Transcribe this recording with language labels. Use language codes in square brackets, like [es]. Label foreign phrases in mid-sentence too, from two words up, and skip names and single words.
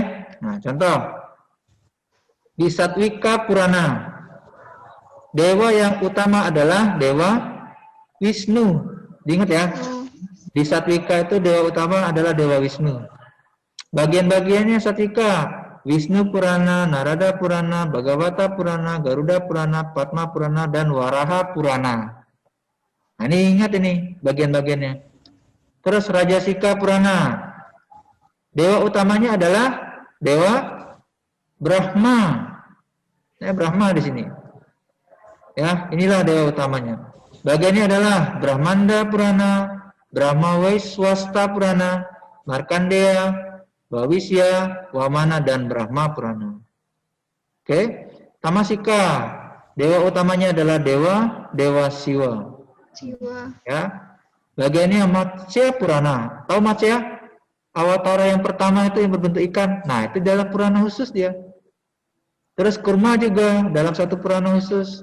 [id] Nah, contoh di Satwika Purana, dewa yang utama adalah dewa Wisnu. Diingat ya. Di Satwika itu dewa utama adalah dewa Wisnu. Bagian-bagiannya Satwika, Wisnu Purana, Narada Purana, Bhagavata Purana, Garuda Purana, Padma Purana, dan Waraha Purana. Nah, ini ingat ini bagian-bagiannya. Terus Rajasika Purana. Dewa utamanya adalah dewa Brahma. Brahma di sini. Ya, inilah dewa utamanya. Bagiannya adalah Brahmanda Purana, Brahma Vaiswasta Purana, Markandeya, Bhawisya, Wamana, dan Brahma Purana. Oke, Tamasika, dewa utamanya adalah Dewa Siwa. Ya, bagiannya Matsya Purana. Tahu Matsya? Awatara yang pertama itu yang berbentuk ikan. Nah, itu dalam Purana khusus dia. Terus Kurma juga dalam satu Purana khusus.